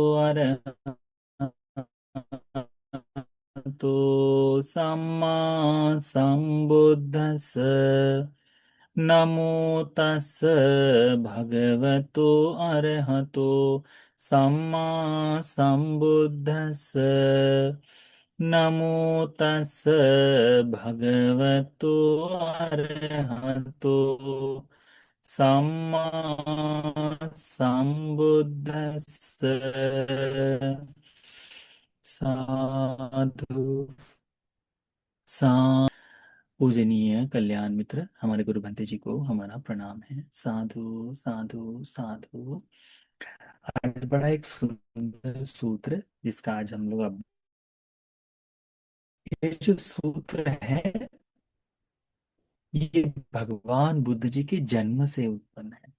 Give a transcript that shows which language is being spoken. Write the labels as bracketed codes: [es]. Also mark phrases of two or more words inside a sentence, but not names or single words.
[pi] अरहतो सम्मा सम्बुद्धस्स नमो तस् भगवतो अरहतो सम्मा सम्बुद्धस्स नमो तस् भगवतो अरहतो सम्मा सम्बुद्धस्स। [hi] साधु। सा पूजनीय कल्याण मित्र हमारे गुरु भंते जी को हमारा प्रणाम है। साधु साधु साधु। आज बड़ा एक सुंदर सूत्र जिसका आज हम लोग अब ये जो सूत्र है ये भगवान बुद्ध जी के जन्म से उत्पन्न है।